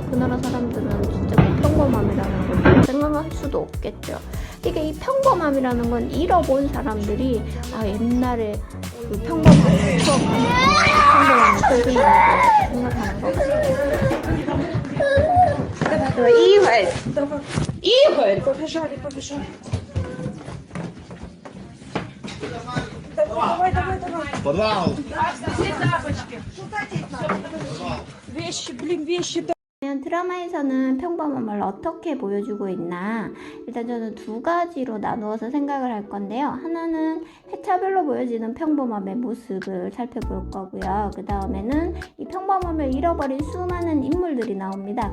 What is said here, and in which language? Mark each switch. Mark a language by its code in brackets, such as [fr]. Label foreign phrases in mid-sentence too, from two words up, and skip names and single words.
[ko] 그 나라 사람들은 진짜 뭐 평범함이라는 걸 생각할 수도 없겠죠. 그러니까 이 평범함이라는 건 잃어본 사람들이 옛날에 그 평범함을 추억하는 평범함을 소중하게 생각하는 것 같아요. [ru] Игорь! Побежали. Давай. Подвал! Все тапочки. Вещи. [ko] 드라마에서는 평범함을 어떻게 보여주고 있나, 일단 저는 두 가지로 나누어서 생각을 할 건데요. 하나는 회차별로 보여지는 평범함의 모습을 살펴볼 거고요. 그 다음에는 이 평범함을 잃어버린 수많은 인물들이 나옵니다.